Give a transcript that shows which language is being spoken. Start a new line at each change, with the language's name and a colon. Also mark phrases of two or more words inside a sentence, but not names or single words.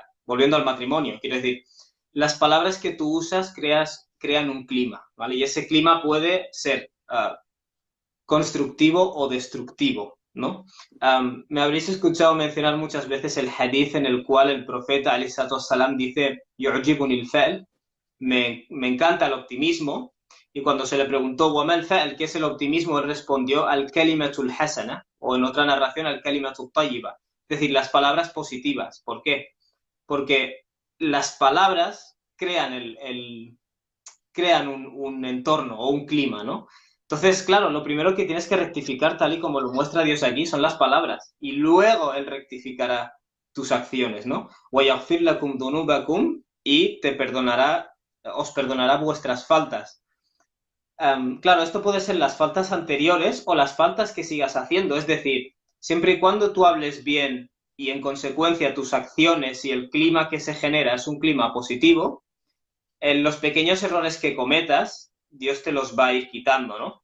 Spanish: Volviendo al matrimonio, quiero decir, las palabras que tú usas crean un clima, ¿vale? Y ese clima puede ser constructivo o destructivo, ¿no? Me habréis escuchado mencionar muchas veces el hadith en el cual el profeta,
Arabic: عليه الصلاة والسلام,
Spanish: dice
Arabic: يعجبني الفأل,
Spanish: me encanta el optimismo, y cuando se le preguntó
Arabic: وَمَا الْفَعْلِ,
Spanish: ¿qué es el optimismo?, él respondió
Arabic: الكلمة الحسنة,
Spanish: o en otra narración
Arabic: الكلمة الطيبة,
Spanish: es decir, las palabras positivas. ¿Por qué? Porque las palabras crean un entorno o un clima, ¿no? Entonces, claro, lo primero que tienes que rectificar, tal y como lo muestra Dios aquí, son las palabras, y luego Él rectificará tus acciones, ¿no?
Arabic: وَيَغْفِرْ لَكُمْ ذُنُوبَكُمْ,
Spanish: y os perdonará vuestras faltas. Claro, esto puede ser las faltas anteriores o las faltas que sigas haciendo, es decir, siempre y cuando tú hables bien y en consecuencia tus acciones y el clima que se genera es un clima positivo, en los pequeños errores que cometas, Dios te los va a ir quitando, ¿no?